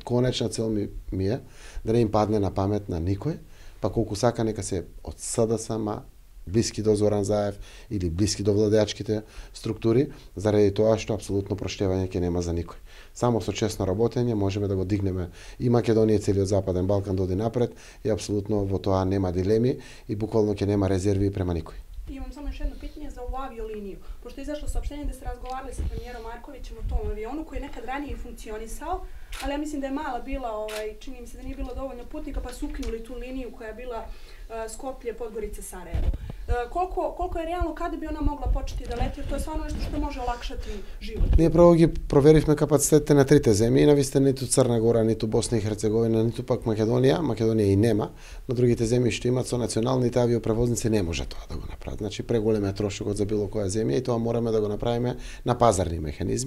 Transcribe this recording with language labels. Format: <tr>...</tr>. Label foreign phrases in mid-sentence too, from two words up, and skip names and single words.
<mk>Конечна цел ми е да не им падне на памет на никој, па колку сака нека се од СДСМ, блиски до Зоран Заев или блиски до владеачките структури, заради тоа што апсолутно проштевање ќе нема за никој. Само со честно работење можеме да го дигнеме и Македонија и целиот Западен Балкан да оди напред и апсолутно во тоа нема дилеми и буквално ќе нема резерви према никој.</mk> <sr>Имам само još jedno pitanje za ovu avioliniju. Pošto je izašlo saopštenje da ste razgovarali sa premijerom Markovićem o tom avionu koji je nekad ranije funkcionisao, ali ja mislim da je mala bila, čini mi se da nije bilo dovoljno putnika pa su ukinuli tu liniju koja je bila Skoplje, Podgorica, Sarajevo. Koliko je realno kada bi ona mogla početi da leti, jer to je stvarno nešto što može olakšati život?</sr> <mk>Ние право ги проверивме капацитетите на трите земји, навистина ниту Црна Гора, ниту Босна и Херцеговина, ниту пак Македонија. Македонија и нема. На другите земји што имаат со националните авиопревозници не може тоа да го направат. Значи преголем е трошокот за било која земја и тоа мораме да го направиме на пазарни механизми.</mk>